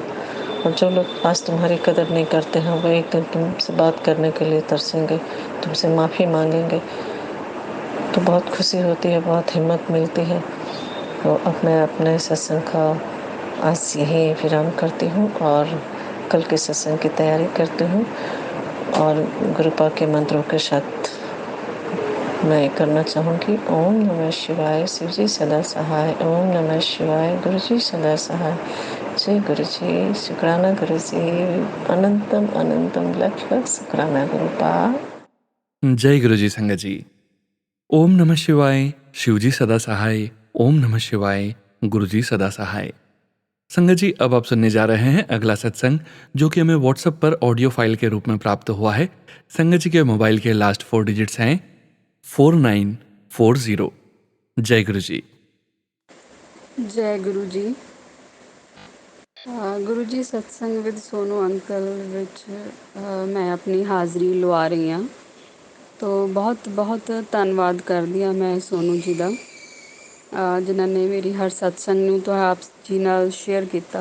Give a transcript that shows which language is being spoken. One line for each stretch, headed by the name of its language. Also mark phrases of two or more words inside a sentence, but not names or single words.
Hindi: और जो लोग आज तुम्हारी कदर नहीं करते हैं वो एक दिन तुमसे बात करने के लिए तरसेंगे, तुमसे माफ़ी मांगेंगे, तो बहुत खुशी होती है, बहुत हिम्मत मिलती है। तो अब मैं अपने सत्संग का आज यही विराम करती हूँ और कल के सत्संग की तैयारी करती हूँ और गुरुपा के मंत्रों के साथ मैं करना चाहूँगी। ओम नमः शिवाय, शिव जी सदा सहाय। ओम नमः शिवाय, गुरु जी सदा सहाय। जय गुरु जी, शुक्राना गुरु जी, अनंतम अनंतम लक्ष लक्ष शुक्राना गुरुपा। जय गुरु जी संगत जी। ओम नमः शिवाय, शिव जी सदा सहाय। ओम नमः शिवाय, गुरु जी सदा सहाय। संगत जी, अब आप सुनने जा रहे हैं अगला सत्संग, जो कि हमें व्हाट्सएप पर
English: audio file
Hindi: के रूप में प्राप्त हुआ है। संगत जी के मोबाइल के
English: last 4 digits
Hindi: हैं 4940। जय गुरु जी। जय गुरु जी।
Punjabi: ਗੁਰੂ ਜੀ ਸਤਸੰਗ ਵਿਦ ਸੋਨੂ ਅੰਕਲ ਵਿੱਚ ਮੈਂ ਆਪਣੀ ਹਾਜ਼ਰੀ ਲਵਾ ਰਹੀ ਹਾਂ। ਤੋ ਬਹੁਤ ਬਹੁਤ ਧੰਨਵਾਦ ਕਰਦੀ ਹਾਂ ਮੈਂ ਸੋਨੂ ਜੀ ਦਾ, ਜਿਨ੍ਹਾਂ ਨੇ ਮੇਰੀ ਹਰ ਸਤਸੰਗ ਨੂੰ ਆਪ ਜੀ ਨਾਲ ਸ਼ੇਅਰ ਕੀਤਾ।